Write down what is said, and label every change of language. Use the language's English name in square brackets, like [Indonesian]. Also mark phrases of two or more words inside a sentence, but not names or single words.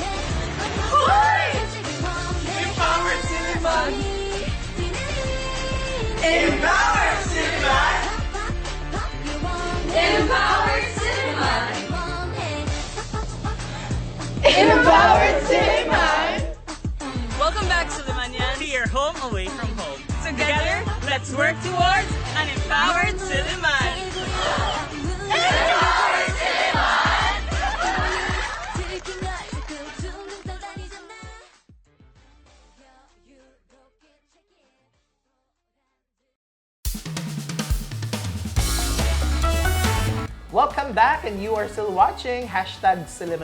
[English] Empowered Silliman! Empowered Silliman! Empowered Silliman! Empowered Silliman! Welcome back, Sillimanians. To your home away from home. Together, let's work towards an empowered Silliman! Empowered Silliman! Welcome back, and you are still watching #Silliman.